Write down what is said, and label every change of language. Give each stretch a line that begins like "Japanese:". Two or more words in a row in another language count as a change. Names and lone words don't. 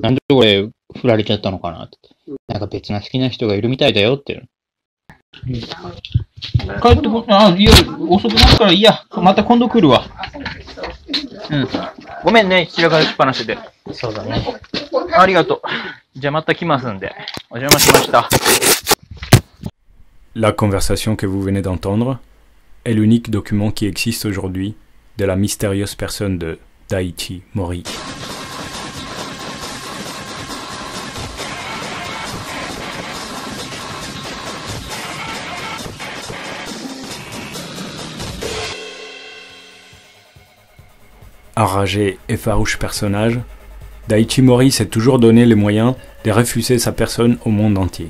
Japanese: なんでこれ、振られちゃったのかなって。なんか別な好きな人がいるみたいだよって。帰ってこ、いや、遅くなるからいいや。また今度来るわ。うん。ごめんね、散らかしっぱなしで。そうだね。ありがとう。じゃあまた来ますんで。お邪魔しました。
French: La conversation que vous venez d'entendre est l'unique document qui existe aujourd'hui de la mystérieuse personne de Daiichi Mori. Enragé et farouche personnage, Daiichi Mori s'est toujours donné les moyens de refuser sa personne au monde entier.